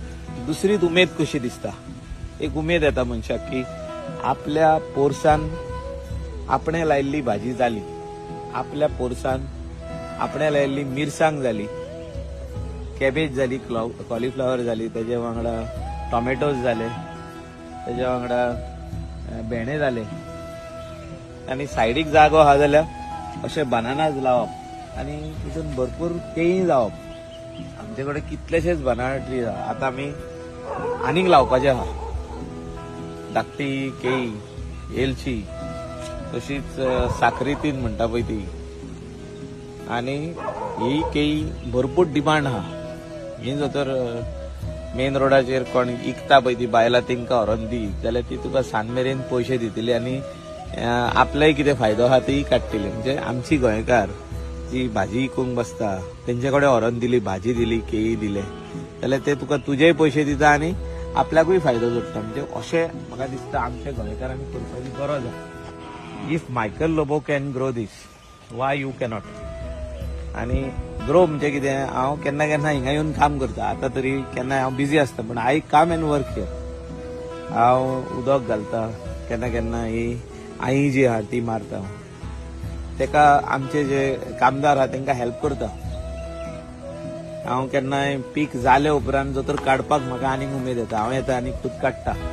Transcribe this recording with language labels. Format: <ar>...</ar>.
<gom>एक दुसरीच उमेद कशी दिसता. एक उमेद येता मनशाक की आपल्या पोरसान आपणे लायिल्ली भाजी जाली, आपल्या पोरसान आपणे लायिल्ली मिरसांग जाली, कॅबेज जाली, कॉलीफ्लावर जाली, तेजे वांगडा टॉमॅटोज जाले, तेजे वांगडा भेंडे जाले. आनी सायडीक जागो आहा जाल्यार अशे बनानाज लावप आनी तितून भरपूर केळी जावप. आमचे कडेन कितलेशेच बनाना ट्रीज आहा. आतां आमी आनीक लावपाचे आहा. धाकटी केळी, एलची, तशीच साखरेतीन म्हणटा पळय ती. आनी ही केळी भरपूर डिमांड आहा. ही जर तर मेन रोडाचेर कोण विकता पळय ती बायलां तांकां व्हरोन दी जाल्यार ती तुका सांज मेरेन पयशे दितली आनी आपल्याय कितें फायदो आहा तीय काडटली. म्हणजे आमची गोंयकार जी भाजी विकूंक बसता तेंचे कडेन व्हरोन दिली, भाजी दिली, केळी दिले जाल्यार ते तुका तुजेय पयशे दिता आनी आपल्याकूय फायदो जोडटा. म्हणजे अशें म्हाका दिसता आमच्या गोंयकारांनी करपाची गरज आहा.</gom> <en>If Michael Lobo can grow this, why you cannot.</en> <gom>आणि ग्रो म्हणजे कितें, हांव केन्ना केन्ना हिंगा येवन काम करता. आतां तरी केन्ना हांव बिजी आसता, पण</gom> <en>I come and work here.</en> <gom>हांव उदक घालता, केन्ना केन्ना ही आई जी आहा ती मारता, तेका आमचे जे कामदार आहा तांकां हेल्प करता. हांव केन्नाय पीक जाले उपरांत जो तर काडपाक म्हाका आनीक उमेद येता, हांव येता आनी खूद काडटा.</gom>